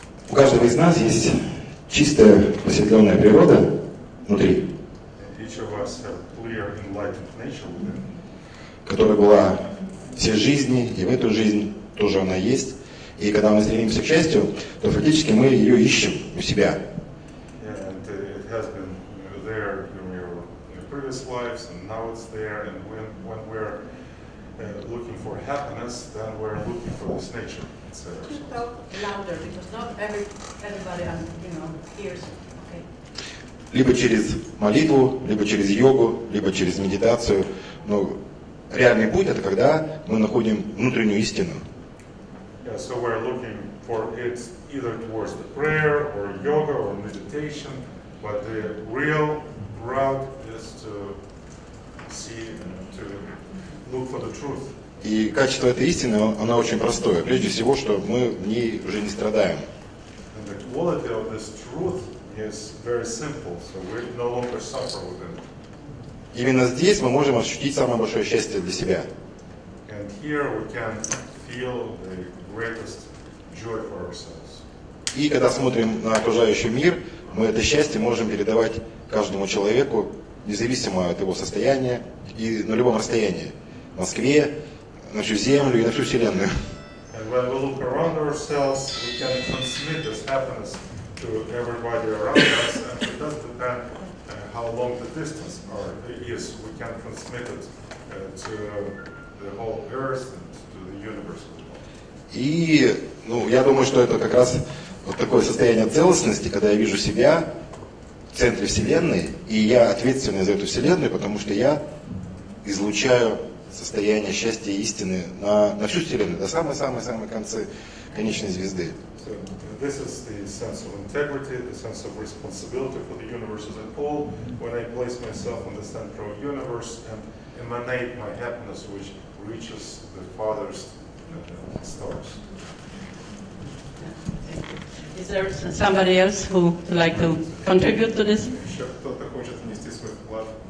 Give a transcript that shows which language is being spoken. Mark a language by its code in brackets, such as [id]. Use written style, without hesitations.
[ru] У каждого из нас есть чистая просветленная природа внутри, [en] Each of us have clear, enlightened nature within. [ru] которая была все жизни, и в эту жизнь тоже она есть. И когда мы стремимся к счастью, то фактически мы ее ищем у себя. [en] And it has been there in your previous lives, and now it's there. And when we're looking for happiness, then we're looking for this nature. Just talk louder because not everybody hears. Okay. [ru] Либо через молитву, либо через йогу, либо через медитацию. Но реальный путь — это когда мы находим внутреннюю истину. [en] Yeah, so we're looking for it either towards the prayer or yoga or meditation, but the real route is to see, to look for the truth. [ru] И качество этой истины, оно очень простое. Прежде всего, что мы в ней уже не страдаем. [en] And the quality of this truth is very simple, so we no longer suffer within it. [ru] Именно здесь мы можем ощутить самое большое счастье для себя. [en] And here we can feel the greatest joy for ourselves. [ru] И когда смотрим на окружающий мир, мы это счастье можем передавать каждому человеку, независимо от его состояния и на любом расстоянии. В Москве, на всю Землю и на всю Вселенную. [en] And when we look around ourselves, we can transmit this happiness to everybody around us, and it doesn't depend how long the distance is. We can transmit it to the whole Earth and to the universe. [ru] И я думаю, что это как раз вот такое состояние целостности, когда я вижу себя в центре Вселенной, и я ответственный за эту Вселенную, потому что я излучаю состояние счастья и истины на всю Вселенную, до самой-самой-самой конечной звезды. [en] So this is the sense of integrity, the sense of responsibility for the universe as a whole, when I place myself in the center of the universe and emanate my happiness, which reaches the farthest stars. Is there somebody else who would like to contribute to this? [ru] Еще кто-то хочет внести свой вклад?